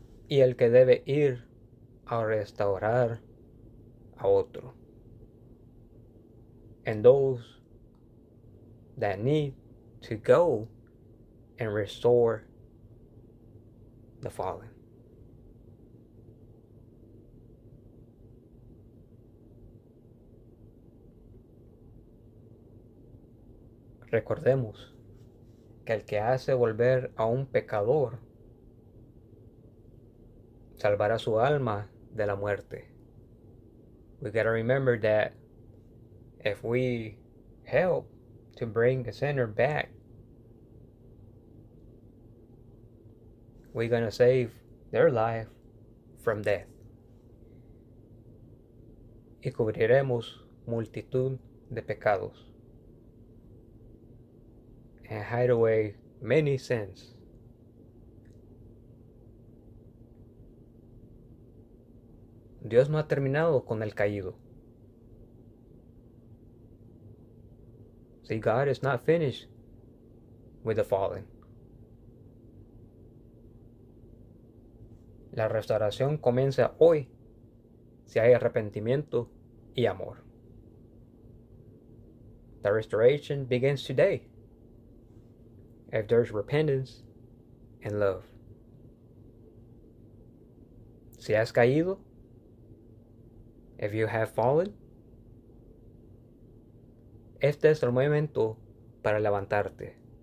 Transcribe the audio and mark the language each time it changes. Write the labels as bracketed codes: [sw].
[es] Y el que debe ir a restaurar a otro. [en] And those that need to go and restore the fallen. [es] Recordemos que el que hace volver a un pecador salvará su alma de la muerte. [en] We gotta remember that if we help to bring a sinner back, we're gonna save their life from death. [es] Y cubriremos multitud de pecados. [en] And hide away many sins. [es] Dios no ha terminado con el caído. [en] See, God is not finished with the fallen. [es] La restauración comienza hoy si hay arrepentimiento y amor. [en] The restoration begins today if there's repentance and love. [es] Si has caído, [en] if you have fallen, [es] este es el momento para levantarte.